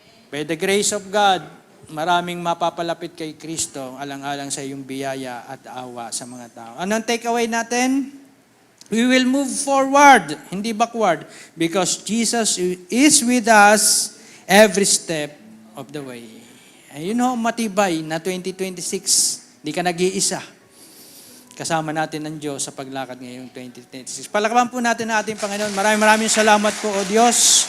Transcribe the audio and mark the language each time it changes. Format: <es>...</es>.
<en>By the grace of God,</en> <tl>maraming mapapalapit kay Kristo alang-alang sa iyong biyaya at awa sa mga tao. Anong takeaway natin?</tl> <en>We will move forward, hindi backward, because Jesus is with us every step of the way.</en> <tl>Ayun ho, matibay na 2026. Di ka nag-iisa. Kasama natin ang Diyos sa paglakad ngayong 2026. Palakpakan po natin ang ating Panginoon. Maraming salamat po, O Diyos.</tl>